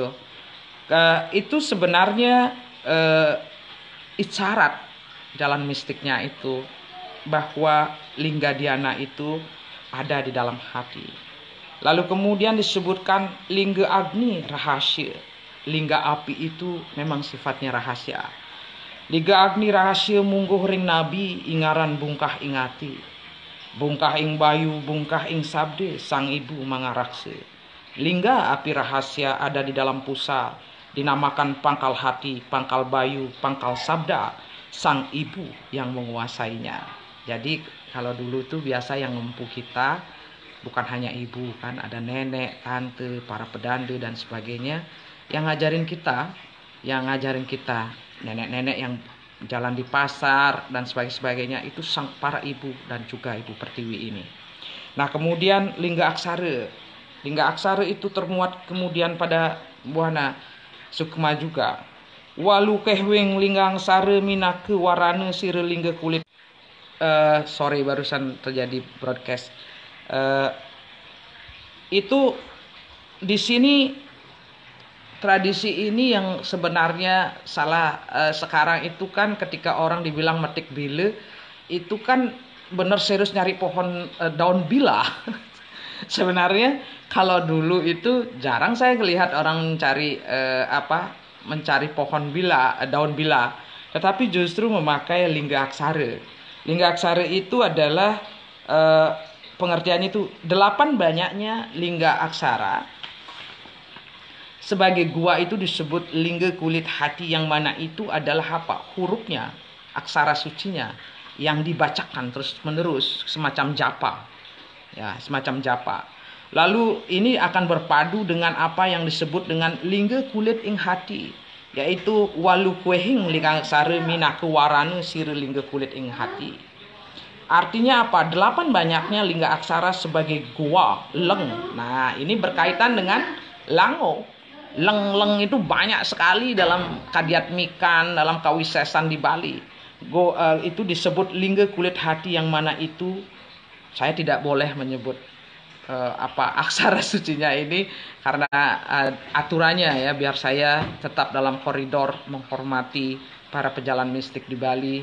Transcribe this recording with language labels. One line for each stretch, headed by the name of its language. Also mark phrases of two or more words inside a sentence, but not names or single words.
Indonesian: Itu sebenarnya isyarat jalan mistiknya itu bahwa Lingga Dhyana itu ada di dalam hati. Lalu kemudian disebutkan Lingga Agni rahasia. Lingga api itu memang sifatnya rahasia.
Kawi: Lingga Agni rahasia mungguh ring nabi ingaran bungkah ingati. Bungkah ing bayu bungkah ing sabde sang ibu mangarakse.
Indonesian: Lingga api rahasia ada di dalam pusar, dinamakan pangkal hati, pangkal bayu, pangkal sabda, sang ibu yang menguasainya. Jadi kalau dulu tuh biasa yang ngempu kita bukan hanya ibu kan, ada nenek, tante, para pedande dan sebagainya yang ngajarin kita, nenek-nenek yang jalan di pasar dan sebagainya itu sang para ibu dan juga Ibu Pertiwi ini. Nah, kemudian lingga aksara. Lingga aksara itu termuat kemudian pada Buana Sukma juga.
Kawi: Walu kehwing lingga aksara minake warana sire lingga kulit.
Indonesian: Sorry, barusan terjadi broadcast. Itu di sini tradisi ini yang sebenarnya salah. Sekarang itu kan ketika orang dibilang metik bile, itu kan bener serius nyari pohon daun bila. Sebenarnya kalau dulu itu jarang saya melihat orang mencari pohon bila, daun bila, tetapi justru memakai lingga aksara. Lingga aksara itu adalah pengertiannya itu 8 banyaknya lingga aksara. Sebagai gua itu disebut lingga kulit hati yang mana itu adalah apa? Hurufnya, aksara sucinya yang dibacakan terus menerus semacam japa. Ya, semacam japa. Lalu ini akan berpadu dengan apa yang disebut dengan lingga kulit ing hati, yaitu
Kawi: walu kuehing lingga aksara minake warana sire lingga kulit ing hati.
Indonesian: Artinya apa? 8 banyaknya lingga aksara sebagai gua, leng. Nah, ini berkaitan dengan lango. Leng itu banyak sekali dalam Kadiatmikan, dalam Kawisesan di Bali. Itu disebut lingga kulit hati yang mana itu saya tidak boleh menyebut aksara sucinya ini karena aturannya ya, biar saya tetap dalam koridor menghormati para pejalan mistik di Bali.